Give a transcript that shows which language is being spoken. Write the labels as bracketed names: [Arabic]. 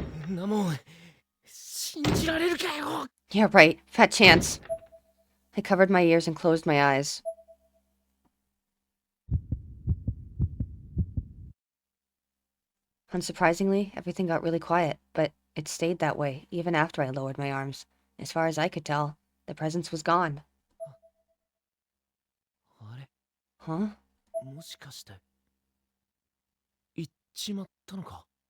[Japanese] んなもん信じられるかよ。 [English] Yeah, right. Fat chance. I covered my ears and closed my eyes. Unsurprisingly, everything got really quiet, but it stayed that way, even after I lowered my arms. As far as I could tell, the presence was gone. [Japanese] あれ [English] Huh? [Japanese] もしかして行っちまったのか。